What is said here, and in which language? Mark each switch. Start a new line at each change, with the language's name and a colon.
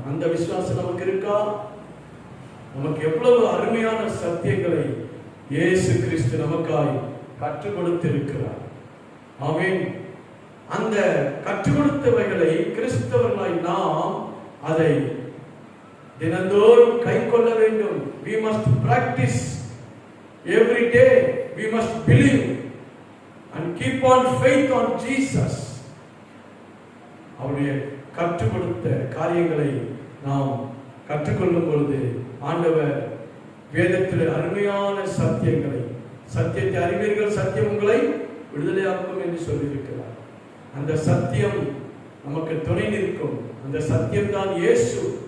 Tamil: அந்த விசுவாசம் நமக்கு இருக்கா? நமக்கு எவ்வளவு அருமையான சத்தியங்களை இயேசு கிறிஸ்து நமக்காய் கற்றுக் கொடுத்திருக்கிறார். ஆமென். அந்த கற்றுக் கொடுத்தவைகளை கிறிஸ்தவர்களாய் நாம் அதை தினந்தோறும் கை கொள்ள வேண்டும்.
English: We must practice every day. We must believe and keep on faith on Jesus.
Tamil: அவருடைய கற்றுக் கொடுத்த காரியங்களை நாம் கற்றுக்கொள்ளும் பொழுது ஆண்டவர் வேதத்தில் அருமையான சத்தியங்களை, சத்தியத்தை அறிவீர்கள், சத்தியம் உங்களை விடுதலையாக்கும் என்று சொல்லியிருக்கிறார். அந்த சத்தியம் நமக்கு துணை நிற்கும். அந்த சத்தியம் தான் இயேசு.